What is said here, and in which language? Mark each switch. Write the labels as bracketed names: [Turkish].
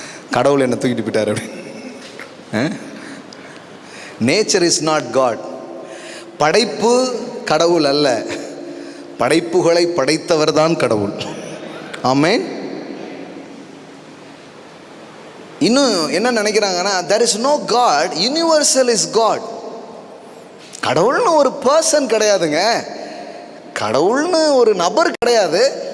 [Tamil] கடவுள் என்ன தூக்கிட்டு போயிட்டார் அப்படின்னு. [English] Nature is not God. [Tamil] படைப்பு கடவுள் அல்ல, படைப்புகளை படைத்தவர் தான் கடவுள். ஆமென். இன்னும் என்ன நினைக்கிறாங்கன்னா, [English] there is no God, universal is God. [Tamil] கடவுள்னு ஒரு பர்சன் கிடையாதுங்க, கடவுள்னு ஒரு நபர் கிடையாது.